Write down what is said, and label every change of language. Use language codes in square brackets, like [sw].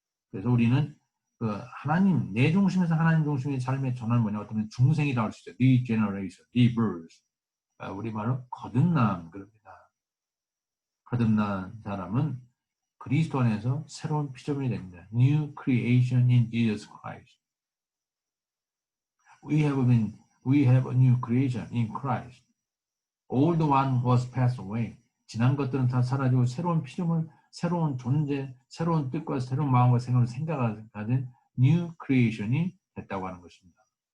[ko] 그래서 우리는 그 하나님, 내 중심에서 하나님 중심의 삶의 전환은 뭐냐, 어떤 중생이라고 할 수 있어요. [en] regeneration, rebirth. [ko] 우리말로 거듭남, 그럽니다. 거듭난 사람은 그리스도 안에서 새로운 피조물이 됩니다. [en] New creation in Jesus Christ. We have a new creation in Christ. Old one was passed away. [ko] 지난 것들은 다 사라지고 새로운 피조물, 새로운 존재, 새로운 뜻과 새로운 마음과 생각을 가진 new creation이 됐다고 하는 것입니다.